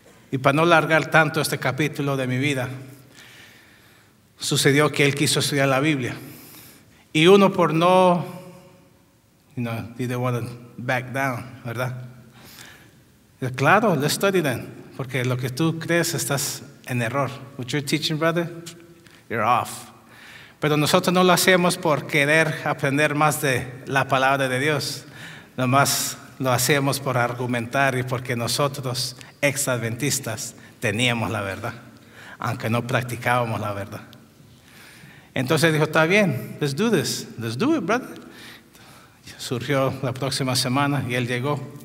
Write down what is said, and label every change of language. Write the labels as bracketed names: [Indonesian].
[Spanish] Y para no alargar tanto este capítulo de mi vida, sucedió que él quiso estudiar la Biblia. Y uno por no, [English] didn't want to back down, [Spanish] ¿verdad? Claro, [English] let's study then, [Spanish] porque lo que tú crees estás en error. [English] What you're teaching, brother, you're off. [Spanish] Pero nosotros no lo hacemos por querer aprender más de la palabra de Dios. Nomás lo hacemos por argumentar y porque nosotros, ex-adventistas, teníamos la verdad, aunque no practicábamos la verdad. Entonces dijo, está bien, [English] let's do this. Let's do it, brother. [Spanish] Surgió la próxima semana y él llegó.